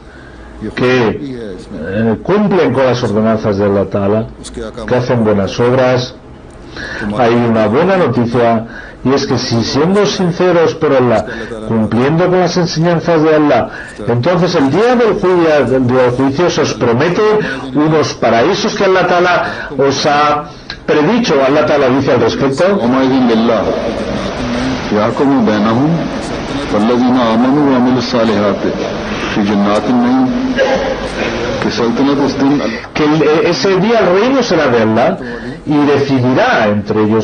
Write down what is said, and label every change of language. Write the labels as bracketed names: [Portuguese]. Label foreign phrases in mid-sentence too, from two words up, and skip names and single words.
[Spanish] que cumplen con las ordenanzas de [Arabic] الله تعالى, [Spanish] que hacen buenas obras, hay una buena noticia, y es que si siendo sinceros por Allah, cumpliendo con las enseñanzas de Allah, entonces el día del juicio se os promete unos paraísos que [Arabic] الله تعالى [Spanish] os ha predicho. [Arabic] الله تعالى [Spanish] dice al respecto: que ese día el reino será de Allah y decidirá entre ellos.